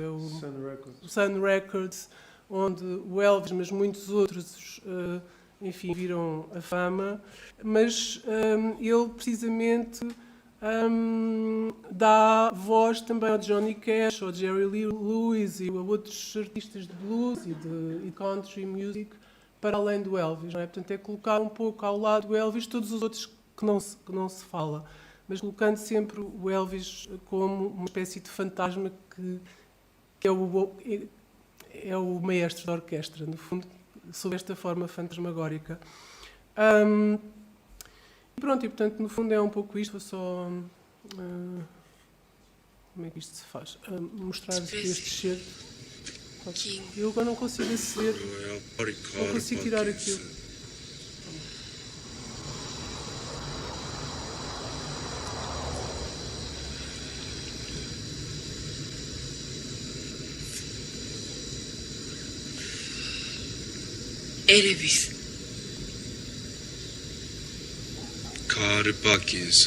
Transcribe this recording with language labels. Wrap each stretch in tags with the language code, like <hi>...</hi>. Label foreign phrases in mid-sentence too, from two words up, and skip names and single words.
<pt>É o Sun Records, onde o Elvis, mas muitos outros, enfim, viram a fama, mas ele precisamente dá voz também ao Johnny Cash, ao Jerry Lee Lewis e a outros artistas de blues e de</pt> <en>country music</en> <pt>para além do Elvis, não é? Portanto, é colocar um pouco ao lado do Elvis todos os outros que não se fala, mas colocando sempre o Elvis como uma espécie de fantasma que é o maestro da orquestra, no fundo, sob esta forma fantasmagórica. Pronto, e portanto, no fundo é um pouco isto, vou só... como é que isto se faz? Mostrar este cheiro. Eu agora não consigo aceder, não consigo tirar aquilo. Elvis. Carl Parkins.</pt>